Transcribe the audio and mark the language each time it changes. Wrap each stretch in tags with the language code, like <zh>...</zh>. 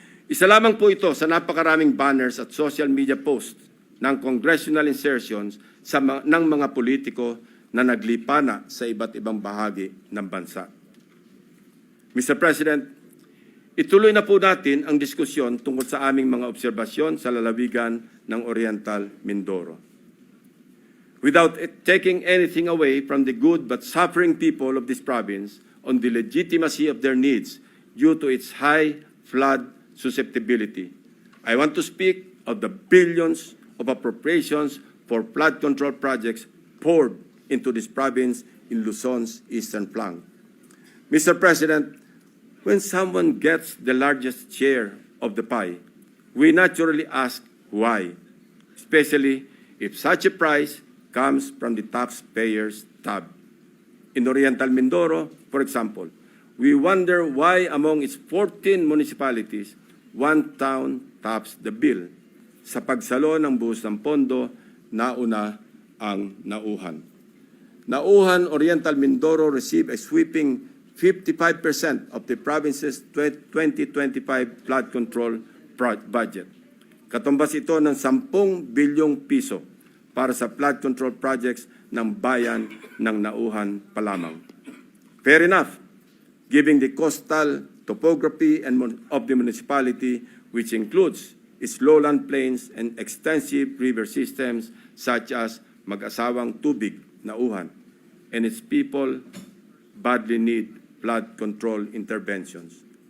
<tl>Isa lamang po ito sa napakaraming banners at social media posts ng congressional insertions ng mga politiko na naglipana sa iba't ibang bahagi ng bansa. Mr. President, ituloy na po natin ang diskusyon tungkol sa aming mga obserbasyon sa lalawigan ng Oriental Mindoro.</tl> <en>Without taking anything away from the good but suffering people of this province on the legitimacy of their needs due to its high flood susceptibility, I want to speak of the billions of appropriations for flood control projects poured into this province in Luzon's eastern flank. Mr. President, when someone gets the largest share of the pie, we naturally ask why, especially if such a price comes from the taxpayer's tab. In Oriental Mindoro, for example, we wonder why among its 14 municipalities, one town tops the bill.</en> <tl>Sa pagsalo ng buhos ng pondo, nauna ang Nauhan.</tl> <en>Nauhan, Oriental Mindoro received a sweeping 55% of the province's 2025 flood control budget.</en> <tl>Katumbas ito ng 10 bilyong piso para sa flood control projects ng bayan ng Nauhan pa lamang.</tl> <en>Fair enough, given the coastal topography of the municipality, which includes its lowland plains and extensive river systems such as Mag-asawang Tubig, Nauhan, and its people badly need flood control interventions.</en>